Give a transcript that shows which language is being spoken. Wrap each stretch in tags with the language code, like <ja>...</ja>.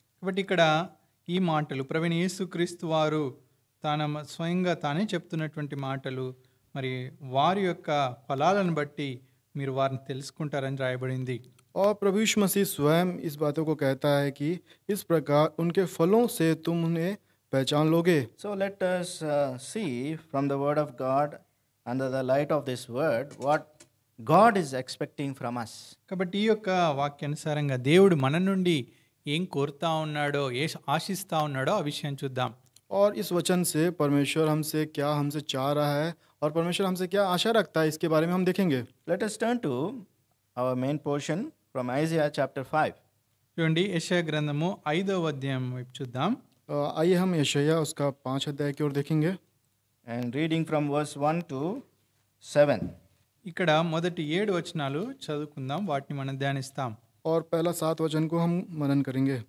<te>కాబట్టి ఇక్కడ ఈ మాటలు ప్రవీణ యేసుక్రీస్తు వారు స్వయంగా తానే చెప్తున్నటువంటి మాటలు, మరి వారి యొక్క ఫలాలను బట్టి మీరు వారిని తెలుసుకుంటారని రాయబడింది.</te> <hi>और प्रभु यीशु मसीह स्वयं इस बातों को कहता है कि इस प्रकार उनके फलों से तुम उन्हें पहचान लोगे.</hi> <en>So let us see from the word of God, under the light of this word, what God is expecting from us.</en> <te>కాబట్టి ఈ యొక్క వాక్యానుసారంగా దేవుడు మన నుండి ఏం కోరుతా ఉన్నాడో, ఆశిస్తా ఉన్నాడో ఆ విషయం చూద్దాం.</te> <hi>और इस वचन से परमेश्वर हमसे चाह रहा है और परमेश्वर हमसे क्या आशा रखता है इसके बारे में हम देखेंगे.</hi> <en>Let us turn to our main portion from Isaiah chapter 5.</en> <te>చూడండి, యెషయా గ్రంథము 5వ అధ్యాయం వైపు చూద్దాం.</te> <hi>आइए हम यशायाह उसका 5 अध्याय की ओर देखेंगे.</hi> <en>And reading from verse 1 to 7.</en> <te>ఇక్కడ మొదటి 7 వచనాలు చదువుకుందాం, వాటిని మనం ధ్యానిస్తాం.</te> <hi>और पहला 7 वचन को हम मनन करेंगे,</hi>